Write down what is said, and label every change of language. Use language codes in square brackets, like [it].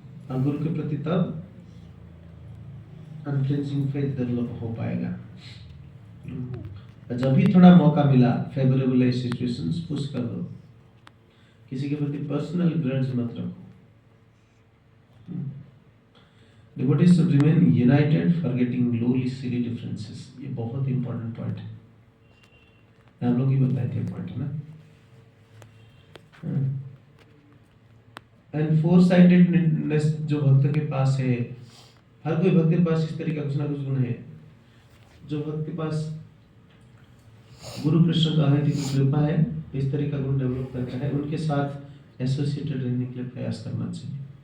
[hi] और गुरु के प्रति तब अनफ्लिंचिंग फेथ डेवलप हो पाएगा। जब भी थोड़ा मौका मिला फेवरेबल सिचुएशंस पुश कर दो, किसी के प्रति पर्सनल ग्रड्स मत रखो। [en] Devotees should remain united, forgetting lowly silly differences. [hi] ये बहुत इंपॉर्टेंट पॉइंट है, आप लोग ही बताए थे पॉइंट है ना। एंड फोरसाइटेडनेस जो भक्त के पास है, हर कोई भक्त के पास इस तरह का कुछ ना कुछ गुण है। जो भक्त के पास गुरु कृष्ण का अनैतिक कृपा है, इस तरह का गुण डेवलप करता है, उनके साथ एसोसिएटेड रहने के लिए प्रयास करना चाहिए।